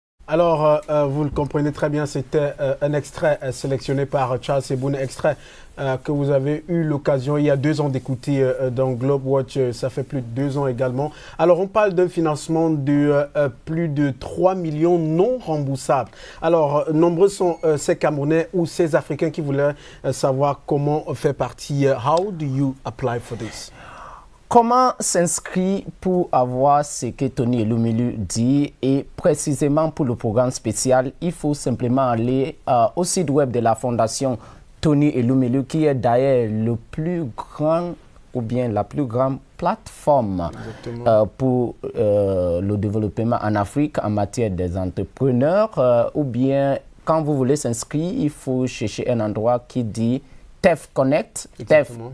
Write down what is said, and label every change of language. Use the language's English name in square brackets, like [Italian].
[French] Alors, vous le comprenez très bien, c'était un extrait sélectionné par Charles Ebouné, extrait que vous avez eu l'occasion il y a 2 ans d'écouter dans Globewatch, ça fait plus de 2 ans également. Alors, on parle d'un financement de plus de 3 millions non remboursables. Alors, nombreux sont ces Camerounais ou ces Africains qui voulaient savoir comment faire partie. [English] How do you apply for this? [French] Comment s'inscrire pour avoir ce que Tony Elumelu dit, et précisément pour le programme spécial, il faut simplement aller au site web de la Fondation Tony Elumelu, qui est d'ailleurs le plus grand ou bien la plus grande plateforme pour le développement en Afrique en matière des entrepreneurs, ou bien quand vous voulez s'inscrire, il faut chercher un endroit qui dit TEF Connect, TEF